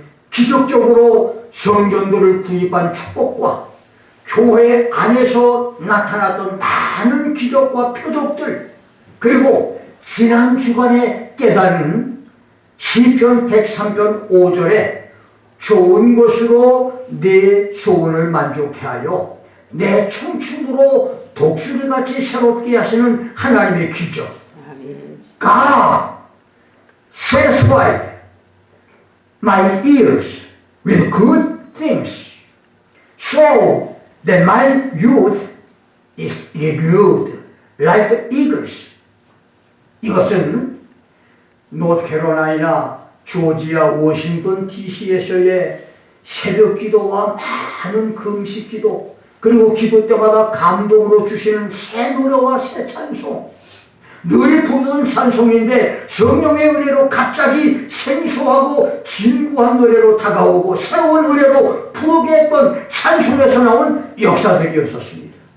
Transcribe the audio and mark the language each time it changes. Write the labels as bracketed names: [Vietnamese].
[Korean] 기적적으로 성전도를 구입한 축복과 교회 안에서 나타났던 많은 기적과 표적들, 그리고 지난 주간에 깨달은 시편 103편 5절에 좋은 것으로 내 소원을 만족해 하여 내 청춘으로 독수리같이 새롭게 하시는 하나님의 기적. [English] God satisfied my ears with good things so that my youth is renewed like the eagles. [Korean] 이것은 노스캐롤라이나, 조지아, 워싱턴 DC에서의 새벽 기도와 많은 금식 기도, 그리고 기도 때마다 감동으로 주시는 새 노래와 새 찬송, 늘 부르는 찬송인데 성령의 은혜로 갑자기 생소하고 진구한 노래로 다가오고 새로운 은혜로 부르게 했던 찬송에서 나온 역사들이었었습니다.